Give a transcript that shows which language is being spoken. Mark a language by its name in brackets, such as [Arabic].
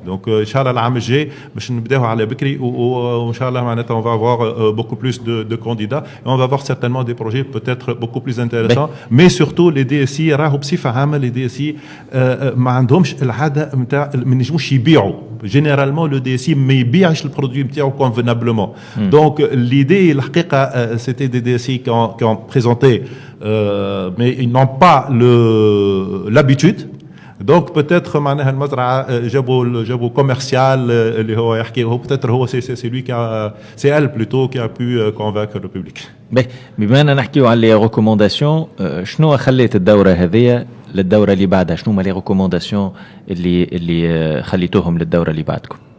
[French] donc [Arabic] ان شاء الله العام الجاي باش نبداو على بكري وان شاء الله معناتها [French] on va avoir beaucoup plus de candidats et on va avoir certainement des projets peut-être beaucoup plus intéressants. mais surtout les DSI [Arabic] راهو بصفه عامه les DSI ما عندهمش العاده نتاع ما نجموش يبيعوا. [French] généralement le DSI [Arabic] ما يبيعش البرودوي نتاعو convenablement. [French] donc l'idée [Arabic] الحقيقه [French] c'était des DSI qui ont présenté mais ils n'ont pas l'habitude. donc peut-être [Arabic] معناها المزرعه جابوا كوميرسيال اللي هو يحكي هو [French] peut-être هو c'est lui qui a c'est elle plutôt qui a pu convaincre le public. [Arabic] بما اننا نحكيو على لي ريكومونداسيون شنو خليت الدوره هذه للدوره اللي بعدها؟ شنو هما لي ريكومونداسيون اللي خليتوهم للدوره اللي بعدكم؟